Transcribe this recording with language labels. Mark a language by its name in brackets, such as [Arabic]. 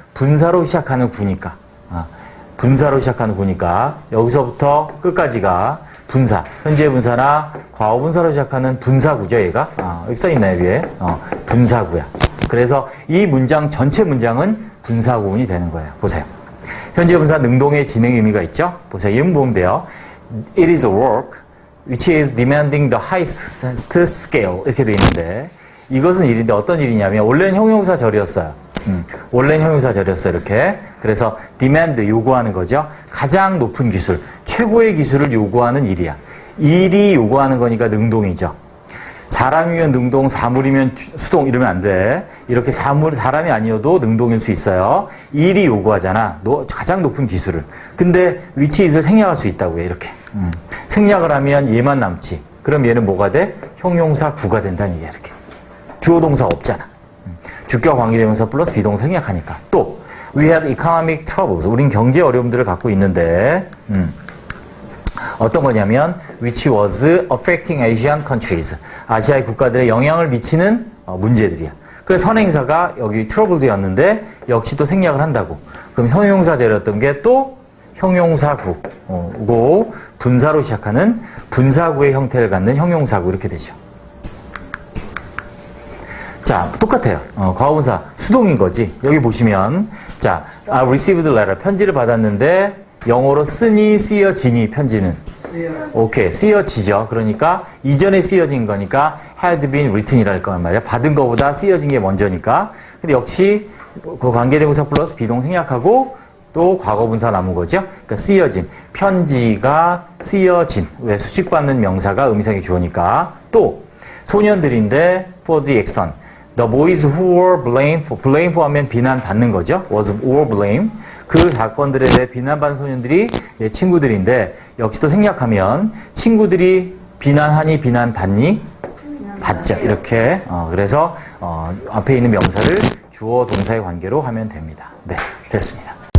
[Korean] 분사로 시작하는 구니까. 분사로 시작하는 구니까 여기서부터 끝까지가 분사, 현재 분사나 과거 분사로 시작하는 분사구죠, 얘가. 여기 써있나요, 위에? 분사구야. 그래서 이 문장, 전체 문장은 분사구문이 되는 거예요. 보세요. 현재 분사 능동의 진행 의미가 있죠? 보세요. 이음 보면 돼요. [English] It is a work which is demanding the highest scale. [Korean] 이렇게 돼 있는데, 이것은 일인데 어떤 일이냐면, 원래는 형용사절이었어요. 원래는 형용사절이었어요, 이렇게. 그래서 demand, 요구하는 거죠. 가장 높은 기술, 최고의 기술을 요구하는 일이야. 일이 요구하는 거니까 능동이죠. 사람이면 능동, 사물이면 수동 이러면 안 돼. 이렇게 사람이 아니어도 능동일 수 있어요. 일이 요구하잖아. 가장 높은 기술을. 근데 which is를 생략할 수 있다고 해, 이렇게. 생략을 하면 얘만 남지. 그럼 얘는 뭐가 돼? 형용사 구가 된다는 얘기야, 이렇게. 주어 동사가 없잖아. 주격 관계대명사 플러스 비동사 생략하니까. [English] 또 we had economic troubles. [Korean] 우린 경제 어려움들을 갖고 있는데 어떤 거냐면 [English] which was affecting Asian countries. [Korean] 아시아의 국가들에 영향을 미치는 문제들이야. 그래서 선행사가 여기 troubled였는데 역시 또 생략을 한다고. 그럼 형용사절이었던 게 또 형용사구고 분사로 시작하는 분사구의 형태를 갖는 형용사구 이렇게 되죠. 자, 똑같아요. 과거분사 수동인 거지. 여기 보시면 자, [English] I received a letter. [Korean] 편지를 받았는데 영어로 쓰니 쓰여지니 편지는 오케이, 쓰여지죠. 그러니까 이전에 쓰여진 거니까 [English] had been written [Korean] 이랄 거란 말이야. 받은 거보다 쓰여진 게 먼저니까. 근데 역시 그 관계대명사 플러스 비동 생략하고 또 과거분사 남은 거죠. 그러니까 쓰여진, 편지가 쓰여진. 왜? 수식받는 명사가 의미상의 주어니까. 또 소년들인데 [English] for the extent. The boys who were blamed for [Korean] 하면 비난받는 거죠. [English] were blamed. [Korean] 그 사건들에 대해 비난받는 소년들이 내 친구들인데 역시 또 생략하면 친구들이 비난하니 비난받니? 받죠. 이렇게. 그래서 앞에 있는 명사를 주어 동사의 관계로 하면 됩니다. 네, 됐습니다.